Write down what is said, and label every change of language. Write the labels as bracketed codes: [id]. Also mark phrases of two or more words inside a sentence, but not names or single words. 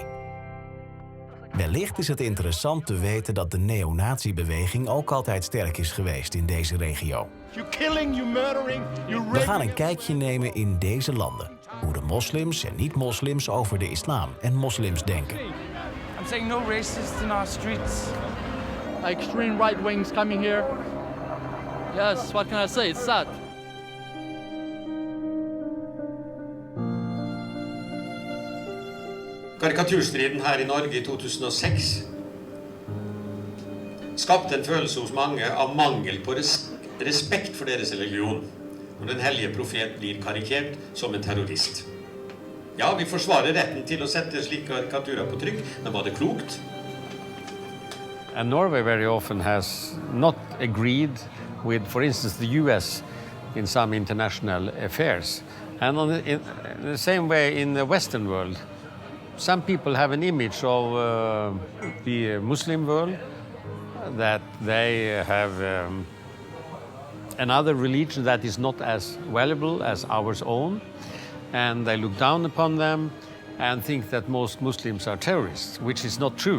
[nl] Wellicht is het interessant te weten dat de neonazibeweging ook altijd sterk is geweest in deze regio. We gaan een kijkje nemen in deze landen. Hoe de moslims en niet-moslims over de islam en moslims denken. [en] I'm saying no racists in our streets. Extreme right wings coming here. Yes, what can I say? It's sad. [no] Karikaturstriden her i Norge i 2006 skapte en følelse hos mange av mangel på respekt for deres religion, når den hellige profet blir karikert som en terrorist. Ja, vi forsvarer retten til å sette slike karikaturer på trykk, men var det klokt? [en] And Norway very often has not agreed with, for instance, the US in some international affairs. And in the same way in the Western world, some people have an image of the Muslim world that they have another religion that is not as valuable as ours own, and they look down upon them and think that most Muslims are terrorists, which is not true.